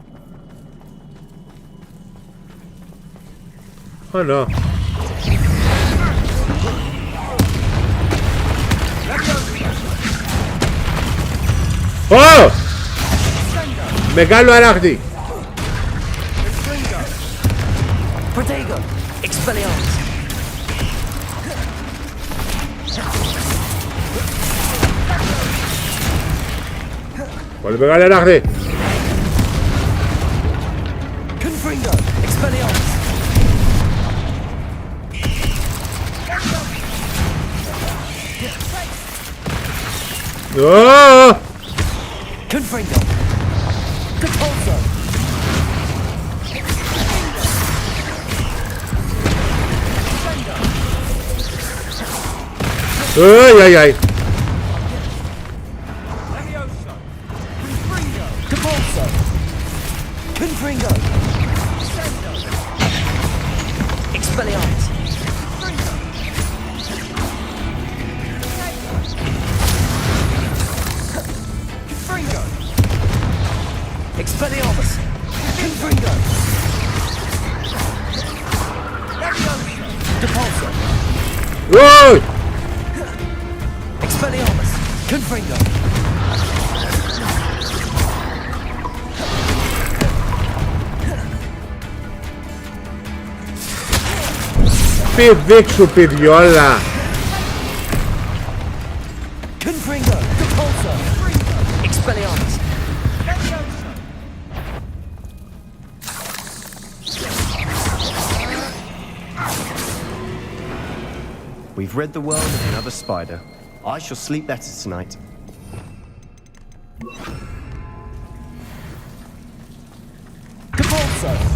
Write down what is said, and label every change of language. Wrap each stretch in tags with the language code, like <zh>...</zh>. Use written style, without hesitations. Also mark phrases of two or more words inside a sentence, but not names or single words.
<en>Oh no. Oh!</en> <el>Μεγάλο αράχτη. Protego. Expelliarmus. Πολύ μεγάλο αράχτη. Confringo. Expelliarmus. Oh! Confringo. Depulso. Ay, ay, ay. Depulso. Confringo. Expelliarmus. Confringo. Expelliarmus. Confringo. Depulso. Whoa! Expelliarmus. Confringo. Πηδήξου, παιδιόλα. Confringo. Depulso. Expelliarmus.</el> <en>We've rid the world of another spider. I shall sleep better tonight. Depulso.</en>